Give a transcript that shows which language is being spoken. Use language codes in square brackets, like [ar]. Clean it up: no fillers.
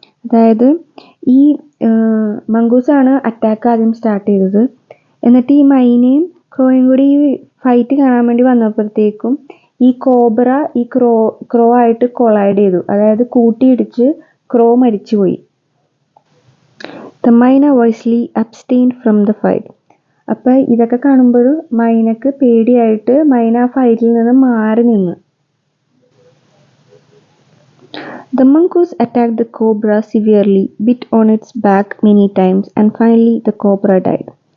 [ml] അതായത് ഈ മംഗൂസാണ് അറ്റാക്ക് ആദ്യം സ്റ്റാർട്ട് ചെയ്തത്. എന്നിട്ട് ഈ മൈനയും ക്രോയും കൂടി ഈ ഫൈറ്റ് കാണാൻ വേണ്ടി വന്നപ്പോഴത്തേക്കും ഈ കോബ്ര ഈ ക്രോ ആയിട്ട് കൊളൈഡ് ചെയ്തു, അതായത് കൂട്ടിയിടിച്ച് ക്രോ മരിച്ചുപോയി. [en] The myna wisely abstained from the fight. [ml] അപ്പം ഇതൊക്കെ കാണുമ്പോൾ മൈനക്ക് പേടിയായിട്ട് മൈന ആ ഫൈറ്റിൽ നിന്ന് മാറി നിന്ന്. [en] The mongoose attacked the cobra severely, bit on its back many times, and finally the cobra died.